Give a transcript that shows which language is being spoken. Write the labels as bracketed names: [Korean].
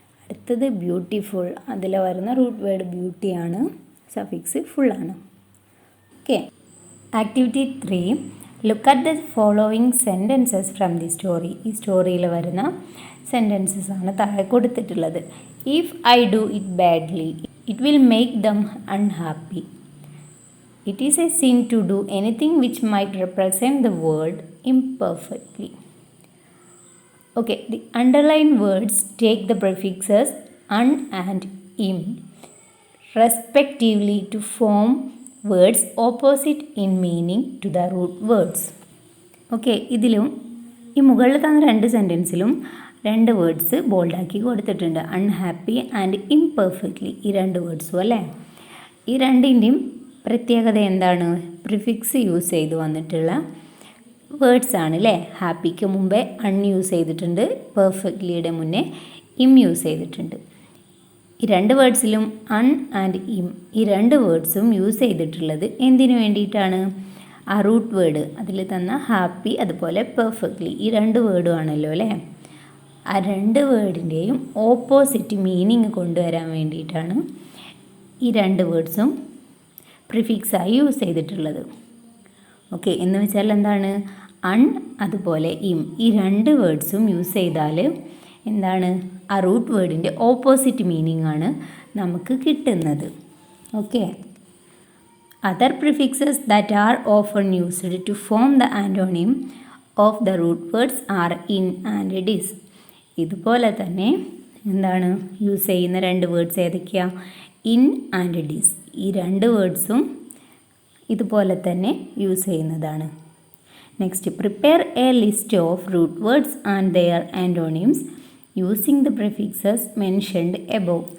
[Malayalam] അടുത്തത് ബ്യൂട്ടിഫുൾ, അതിൽ വരുന്ന റൂട്ട് വേർഡ് ബ്യൂട്ടി ആണ്, സഫിക്സ് ഫുൾ ആണ്. [English] Okay, activity 3, look at the following sentences from the story. [Malayalam] ഈ സ്റ്റോറിയിൽ വരുന്ന സെൻറ്റൻസസ് ആണ് താഴെ കൊടുത്തിട്ടുള്ളത്. [English] If I do it badly, It will make them unhappy. It is a sin to do anything which might represent the word imperfectly. Okay, the underlined words take the prefixes un and im respectively to form words opposite in meaning to the root words. [Malayalam] Okay, ഇതിലും ഈ മുകളിൽ തന്ന രണ്ട് സെൻറ്റൻസിലും രണ്ട് words ബോൾഡാക്കി കൊടുത്തിട്ടുണ്ട്. Unhappy and imperfectly, ഈ രണ്ട് വേർഡ്സും അല്ലേ. ഈ രണ്ടിൻ്റെയും പ്രത്യേകത എന്താണ്? പ്രിഫിക്സ് യൂസ് ചെയ്ത് വന്നിട്ടുള്ള വേർഡ്സ് ആണ് അല്ലേ. ഹാപ്പിക്ക് മുമ്പേ അൺ യൂസ് ചെയ്തിട്ടുണ്ട്, പെർഫെക്റ്റ്ലിയുടെ മുന്നേ ഇം യൂസ് ചെയ്തിട്ടുണ്ട്. ഈ രണ്ട് വേർഡ്സിലും അൺ ആൻഡ് ഇം, ഈ രണ്ട് വേർഡ്സും യൂസ് ചെയ്തിട്ടുള്ളത് എന്തിനു വേണ്ടിയിട്ടാണ്? ആ റൂട്ട് വേർഡ് അതിൽ തന്ന ഹാപ്പി അതുപോലെ പെർഫെക്റ്റ്ലി, ഈ രണ്ട് വേർഡും ആണല്ലോ അല്ലേ. ആ രണ്ട് വേർഡിൻ്റെയും ഓപ്പോസിറ്റ് മീനിങ് കൊണ്ടുവരാൻ വേണ്ടിയിട്ടാണ് ഈ രണ്ട് വേർഡ്സും പ്രിഫിക്സായി യൂസ് ചെയ്തിട്ടുള്ളത്. ഓക്കെ, എന്ന് വെച്ചാൽ എന്താണ്? അൺ അതുപോലെ ഇം, ഈ രണ്ട് വേർഡ്സും യൂസ് ചെയ്താൽ എന്താണ്? ആ റൂട്ട് വേർഡിൻ്റെ ഓപ്പോസിറ്റ് മീനിങ് ആണ് നമുക്ക് കിട്ടുന്നത്. [English] Okay, other prefixes that are often used to form the antonym of the root words are in and dis. [Malayalam] ഇതുപോലെ തന്നെ എന്താണ് യൂസ് ചെയ്യുന്ന രണ്ട് വേർഡ്സ് ഏതൊക്കെയാണ്? ഇൻ ആൻഡ് ഡിസ്, ഈ രണ്ട് വേർഡ്സും ഇതുപോലെ തന്നെ യൂസ് ചെയ്യുന്നതാണ്. [English] Next, prepare a list of root words and their antonyms using the prefixes mentioned above.